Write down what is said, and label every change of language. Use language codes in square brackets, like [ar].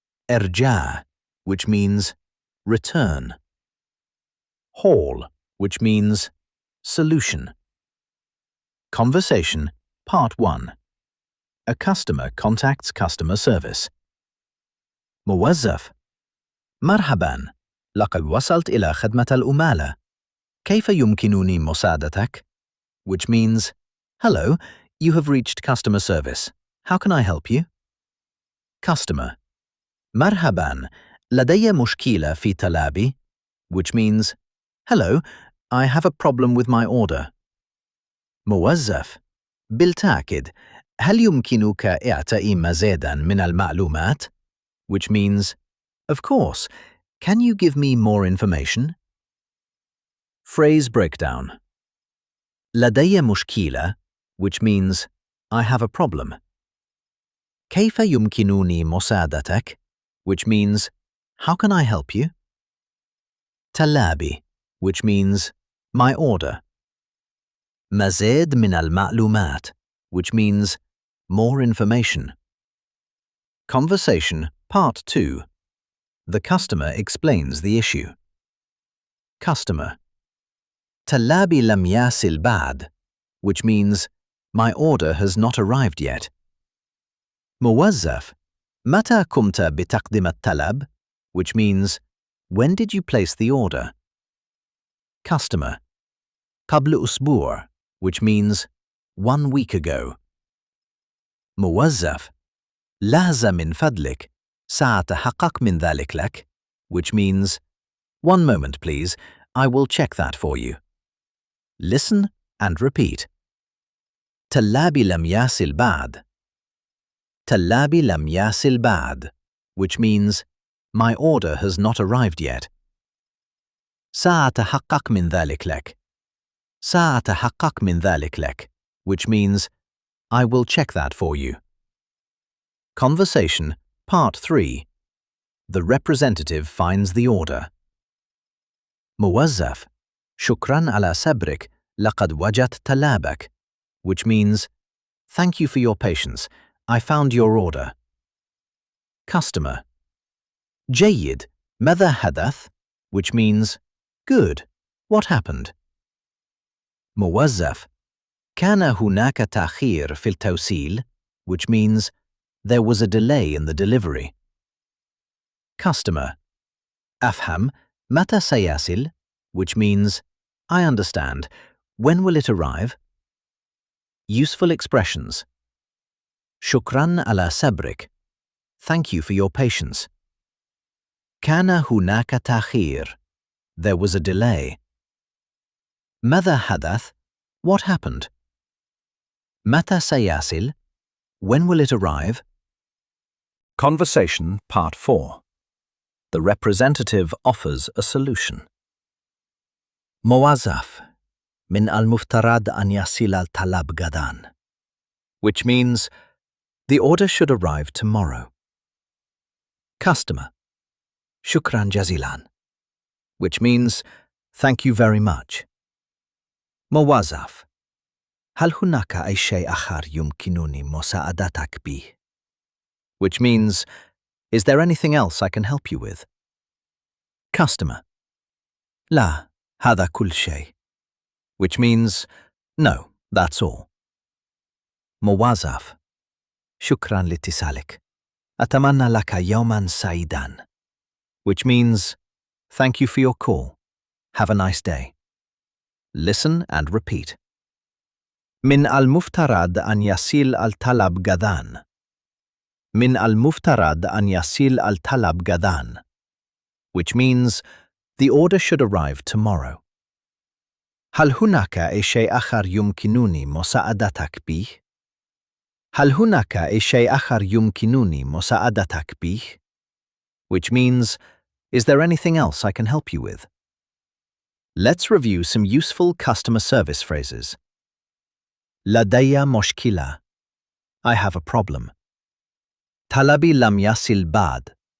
[en] إرجاع, which means return. Hall, which means solution. Conversation, Part 1. A customer contacts customer service. [ar] موظف: مرحباً، لقد وصلت إلى خدمة العملاء. كيف يمكنني مساعدتك? [en] Which means, hello, you have reached customer service. How can I help you? [ar] Customer: مرحباً، لدي مشكلة في طلبي. [en] Which means, hello, I have a problem with my order. [ar] موظف: بالتأكيد، هل يمكنك إعطائي مزيداً من المعلومات? [en] Which means, of course, can you give me more information? Phrase breakdown. [ar] لدي مشكلة, [en] which means, I have a problem. [ar] كيف يمكنني مساعدتك? [en] Which means, how can I help you? طلبي, which means, my order. [ar] مزيد من المعلومات, [en] which means, more information. Conversation, Part 2. The customer explains the issue. Customer: [ar] طلبي لم يصل بعد, [en] which means, my order has not arrived yet. [ar] موظف: متى قمت بتقديم الطلب? [en] Which means, when did you place the order? Customer: [ar] قبل أسبوع, [en] which means, 1 week ago. [ar] موظف: لحظة من فضلك، سأتحقق من ذلك لك. [en] Which means, 1 moment please, I will check that for you. Listen and repeat. طلبي لم يصل بعد. [ar] طلبي لم يصل بعد, [en] which means, my order has not arrived yet. [ar] سأتحقق من ذلك لك. سأتحقق من ذلك لك, [en] which means, I will check that for you. Conversation, Part 3. The representative finds the order. [ar] موظف: شكراً على صبرك، لقد وجدت طلبك. [en] Which means, thank you for your patience, I found your order. [ar] Customer: جيد، ماذا حدث? [en] Which means, good, what happened? موظف: [ar] كان هناك تأخير في التوصيل, [en] which means, there was a delay in the delivery. [ar] Customer: أفهم، متى سيصل? [en] Which means, I understand, when will it arrive? Useful expressions. [ar] شكراً على صبرك. [en] Thank you for your patience. [ar] كان هناك تأخير. [en] There was a delay. [ar] ماذا حدث? [en] What happened? [ar] متى سيصل? [en] When will it arrive? Conversation, Part 4. The representative offers a solution. [ar] موظف: من المفترض أن يصل الطلب غداً. [en] Which means, The order should arrive tomorrow. Customer. [ar] Shukran jazilan, [en] which means thank you very much. [ar] موظف. هل هناك أي شيء آخر يمكنني مساعدتك به? [en] Which means, is there anything else I can help you with? [ar] Customer. لا, هذا كل شيء. [en] Which means, no, that's all. [ar] موظف. شكرا لاتصالك. أتمنى لك يوما سعيدا. [en] Which means, thank you for your call. Have a nice day. Listen and repeat. [ar] من المفترض أن يصل الطلب غداً. من المفترض أن يصل الطلب غداً. [en] Which means, the order should arrive tomorrow. [ar] هل هناك أي شيء آخر يمكنني مساعدتك به؟ هل هناك أي شيء آخر يمكنني مساعدتك به? [en] Which means, is there anything else I can help you with? Let's review some useful customer service phrases. [ar] لدي مشكلة. [en] I have a problem. [ar] طلبي لم يصل بعد.